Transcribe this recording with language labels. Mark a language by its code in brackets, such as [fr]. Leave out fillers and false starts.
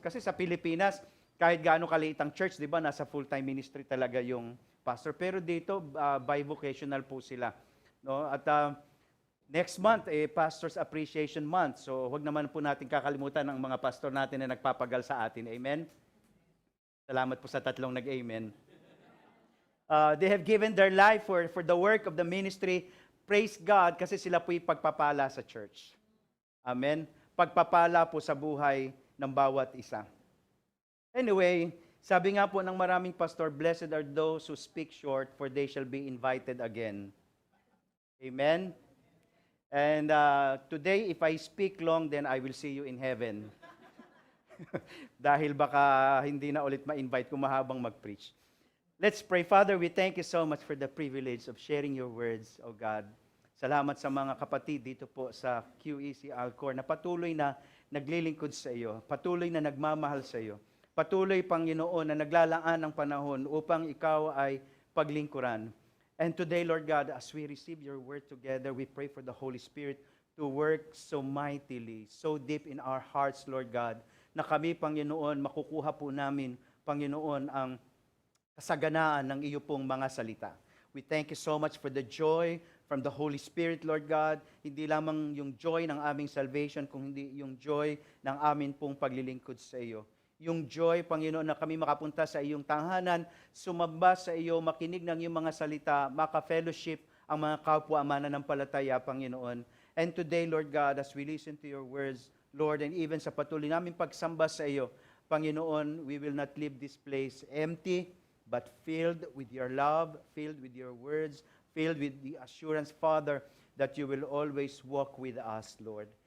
[tl] Kasi sa Pilipinas, kahit gaano kaliit ang church, di ba, nasa full-time ministry talaga yung pastor. Pero dito, bivocational po sila. No? [en] At next month, Pastor's Appreciation Month. [tl] So, huwag naman po natin kakalimutan ang mga pastor natin na nagpapagal sa atin. Amen? Salamat po sa tatlong nag-amen. [en] They have given their life for the work of the ministry. Praise God [tl] kasi sila po'y pagpapala sa church. Amen? Pagpapala po sa buhay ng bawat isa. [en] Anyway, [tl] sabi nga po ng maraming pastor, [en] blessed are those who speak short, for they shall be invited again. Amen? And today, if I speak long, then I will see you in heaven. [tl] Dahil baka hindi na ulit ma-invite kung mahabang mag-preach. [en] Let's pray. Father, we thank you so much for the privilege of sharing your words, O God. [tl] Salamat sa mga kapatid dito po sa QEC Alcor na patuloy na naglilingkod sa iyo, patuloy na nagmamahal sa iyo, patuloy, Panginoon, na naglalaan ng panahon upang ikaw ay paglingkuran. [en] And today, Lord God, as we receive your word together, we pray for the Holy Spirit to work so mightily, so deep in our hearts, Lord God, [tl] na kami, Panginoon, makukuha po namin, Panginoon, ang kasaganaan ng iyo pong mga salita. [en] We thank you so much for the joy from the Holy Spirit, Lord God. [tl] Hindi lamang yung joy ng aming salvation, kung hindi yung joy ng amin pong paglilingkod sa iyo. Yung joy, Panginoon, na kami makapunta sa iyong tahanan, sumamba sa iyo, makinig ng iyong mga salita, maka-fellowship ang mga kapwa mananampalataya, Panginoon. [en] And today, Lord God, as we listen to your words, Lord, and even [tl] sa patuloy namin pagsamba sa iyo, Panginoon, [en] we will not leave this place empty, but filled with your love, filled with your words, filled with the assurance, Father, that you will always walk with us, Lord.